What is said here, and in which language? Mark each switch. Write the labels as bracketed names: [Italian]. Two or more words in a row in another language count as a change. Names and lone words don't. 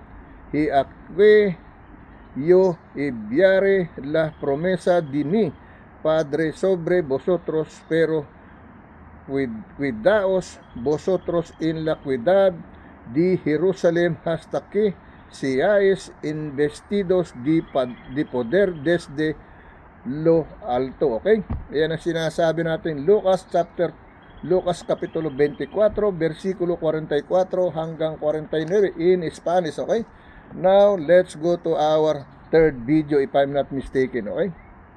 [Spanish] Y aquí yo enviaré la promesa de mi Padre sobre vosotros, pero cuidaos vosotros en la ciudad de Jerusalén hasta que seáis investidos de poder desde lo alto. [English] Okay? [Filipino] Yan ang sinasabi natin, Lucas kapitulo 24, versikulo 44 hanggang 49 [English] in Spanish. Okay? Now, let's go to our third video if I'm not mistaken. Okay?